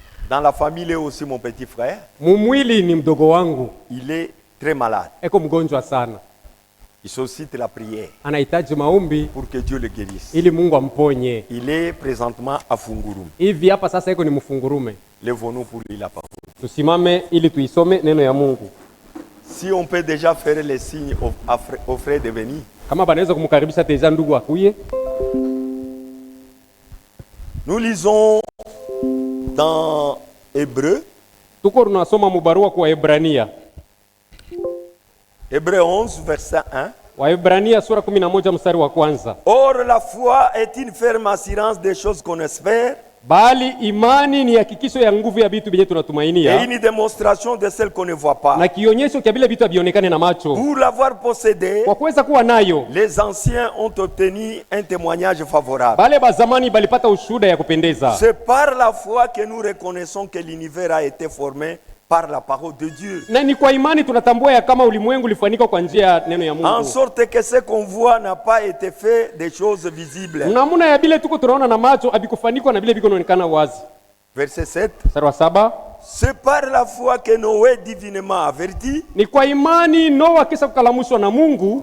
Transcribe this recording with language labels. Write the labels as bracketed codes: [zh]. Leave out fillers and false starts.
[fr] Dans la famille, il est aussi mon petit frère. [sw] Mumwili ni mdogo wangu. [fr] Il est très malade. [sw] Eko mgonjwa sana. [fr] Il sollicite la prière [sw] Anahitaji maombi [fr] pour que Dieu le guérisse. [sw] ili Mungu amponye. [fr] Il est présentement à Fungurum. [sw] Hivi hapa sasa eko ni mfungurume. [fr] Lève-nous pour lui la parole. [sw] Tusimame ili tuisome neno ya Mungu. [fr] Si on peut déjà faire les signes aux frères de venir. [sw] Kama banaweza kumkaribisha teja ndugu akuye. [fr] Nous lisons dans Hébreu. [sw] Tuko tunasoma mubarua kwa Hebrania. [fr] Hébreu 11, verset 1. [sw] Waebrania sura 11 mstari wa kwanza. [fr] Or, la foi est une ferme assurance des choses qu'on espère. [sw] Bali imani ni hakikisho ya nguvu ya vitu vyenye [fr] Et [sw] tunatumainia [fr] une démonstration de celles qu'on ne voit pas. [sw] na kionyesho kia vile vitu havionekane na macho. [fr] Pour l'avoir possédé, [sw] Kwa kuweza kuwa nayo, [fr] les anciens ont obtenu un témoignage favorable. [sw] bale bazamani balipata ushuhuda ya kupendeza. [fr] C'est par la foi que nous reconnaissons que l'univers a été formé par la parole de Dieu. [sw] Na ni kwa imani tunatambua ya kama ulimwengu ulifanyika kwa njia ya neno ya [fr] En [sw] Mungu. [fr] sorte que ce qu'on voit n'a pas été fait des choses visibles. [sw] Namuna ya bile tuko tunaona na macho abikufanikwa na bile biko naonekana wazi. [fr] Verset 7. [sw] Mstari wa 7. [fr] C'est par la foi que Noé, divinement averti, [sw] Ni kwa imani Noa kisa kukalamushwa na Mungu